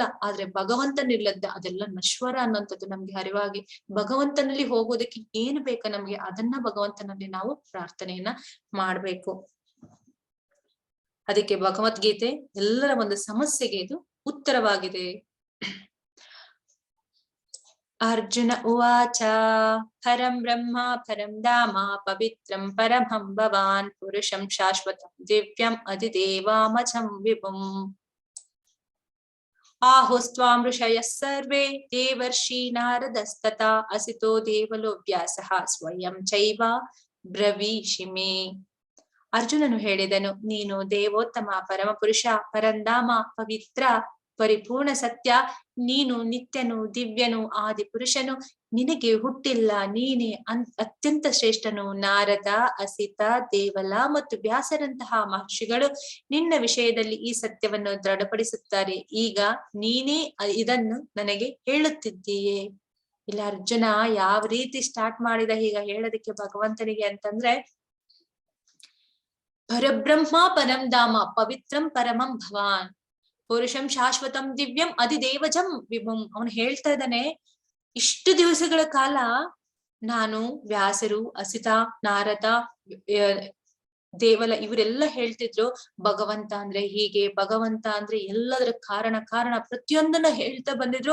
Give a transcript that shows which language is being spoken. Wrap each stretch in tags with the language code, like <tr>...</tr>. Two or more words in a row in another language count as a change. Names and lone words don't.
<kn>ಆದ್ರೆ ಭಗವಂತನಿಲ್ಲದ ಅದೆಲ್ಲ ನಶ್ವರ ಅನ್ನೋಂಥದ್ದು ನಮ್ಗೆ ಅರಿವಾಗಿ, ಭಗವಂತನಲ್ಲಿ ಹೋಗೋದಕ್ಕೆ ಏನು ಬೇಕ ನಮ್ಗೆ, ಅದನ್ನ ಭಗವಂತನಲ್ಲಿ ನಾವು ಪ್ರಾರ್ಥನೆಯನ್ನ ಮಾಡ್ಬೇಕು. ಅದಕ್ಕೆ ಭಗವದ್ಗೀತೆ ಎಲ್ಲರ ಒಂದು ಸಮಸ್ಯೆಗೆ ಇದು ಉತ್ತರವಾಗಿದೆ.</kn> <sa>ಅರ್ಜುನ ಉವಾಚ ಪರಂ ಬ್ರಹ್ಮ ಪರಂ ಧಾಮ ಪವಿತ್ರಂ ಪರಮಂ ಭವಾನ್ ಪುರುಷಂ ಶಾಶ್ವತಂ ದಿವ್ಯಂ ಅಧಿದೇವಾಮಜಂ ವಿಭುಂ ಆಹುಸ್ತ್ವಾಂ ಋಷಯಃ ಸರ್ವೇ ದೇವರ್ಷಿ ನಾರದಸ್ತಥಾ ಅಸಿತೋ ದೇವಲೋ ವ್ಯಾಸಃ ಸ್ವಯಂ ಚೈವ ಬ್ರವೀಷಿಮೆ.</sa> <kn>ಅರ್ಜುನನು ಹೇಳಿದನು, ನೀನು ದೇವೋತ್ತಮ, ಪರಮಪುರುಷ, ಪರಂಧಾಮ, ಪವಿತ್ರ, ಪರಿಪೂರ್ಣ ಸತ್ಯ, ನೀನು ನಿತ್ಯನು, ದಿವ್ಯನು, ಆದಿ ಪುರುಷನು, ನಿನಗೆ ಹುಟ್ಟಿಲ್ಲ, ನೀನೇ ಅತ್ಯಂತ ಶ್ರೇಷ್ಠನು. ನಾರದ, ಅಸಿತ, ದೇವಲ ಮತ್ತು ವ್ಯಾಸರಂತಹ ಮಹರ್ಷಿಗಳು ನಿನ್ನ ವಿಷಯದಲ್ಲಿ ಈ ಸತ್ಯವನ್ನು ದೃಢಪಡಿಸುತ್ತಾರೆ. ಈಗ ನೀನೇ ಇದನ್ನು ನನಗೆ ಹೇಳುತ್ತಿದ್ದೀಯೇ. ಇಲ್ಲ ಅರ್ಜುನ ಯಾವ ರೀತಿ ಸ್ಟಾರ್ಟ್ ಮಾಡಿದ ಈಗ ಹೇಳೋದಕ್ಕೆ ಭಗವಂತನಿಗೆ ಅಂತಂದ್ರೆ,</kn> <sa>ಪರಬ್ರಹ್ಮ ಪರಂ ಧಾಮ ಪವಿತ್ರಂ ಪರಮಂ ಭವಾನ್ ಪುರುಷಂ ಶಾಶ್ವತಂ ದಿವ್ಯಂ ಅಧಿದೇವಜಂ ವಿಭುಂ.</sa> <kn>ಅವನು ಹೇಳ್ತಾ ಇದ್ದಾನೆ, ಇಷ್ಟು ದಿವಸಗಳ ಕಾಲ ನಾನು ವ್ಯಾಸರು, ಅಸಿತ, ನಾರದ, ದೇವಲ ಇವರೆಲ್ಲ ಹೇಳ್ತಿದ್ರು ಭಗವಂತ ಅಂದ್ರೆ ಹೀಗೆ, ಭಗವಂತ ಅಂದ್ರೆ ಎಲ್ಲದರ ಕಾರಣ ಪ್ರತಿಯೊಂದನ್ನ ಹೇಳ್ತಾ ಬಂದಿದ್ರು.</kn>